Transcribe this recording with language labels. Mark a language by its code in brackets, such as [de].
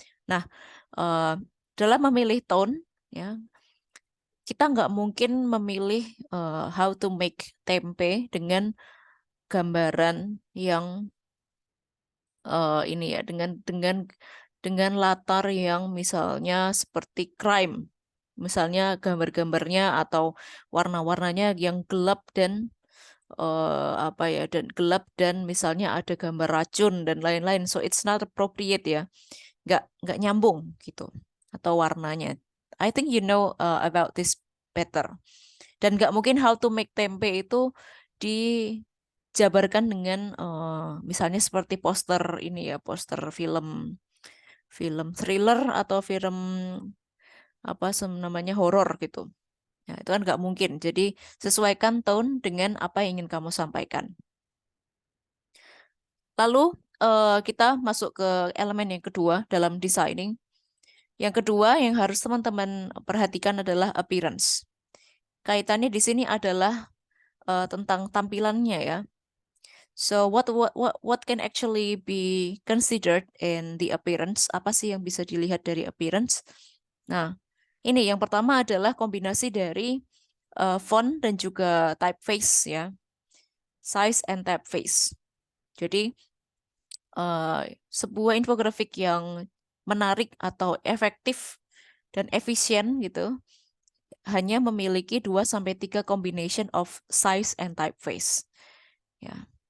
[id] Nah, dalam memilih tone ya, kita nggak mungkin memilih [en] how to make tempe [id] dengan gambaran yang ini ya, dengan latar yang misalnya seperti crime. Misalnya gambar-gambarnya atau warna-warnanya yang gelap dan gelap dan misalnya ada gambar racun dan lain-lain. [en] So it's not appropriate [id] ya. Nggak nyambung gitu. Atau warnanya. [en] I think you know about this better. [id] Dan nggak mungkin [en] how to make tempe [id] itu dijabarkan dengan misalnya seperti poster ini ya, poster film film thriller atau film apa namanya horor gitu. Ya, itu kan nggak mungkin. Jadi sesuaikan tone dengan apa yang ingin kamu sampaikan. Lalu kita masuk ke elemen yang kedua dalam designing. Yang kedua yang harus teman-teman perhatikan adalah appearance. Kaitannya di sini adalah tentang tampilannya ya. [en] So what can actually be considered in the appearance? [id] Apa sih yang bisa dilihat dari appearance? Nah, ini yang pertama adalah kombinasi dari font dan juga typeface ya. [en] Size and typeface. [id] Jadi sebuah infografik yang menarik atau efektif dan efisien gitu hanya memiliki 2 sampai 3 [en] combination of size and typeface. [id] Ya.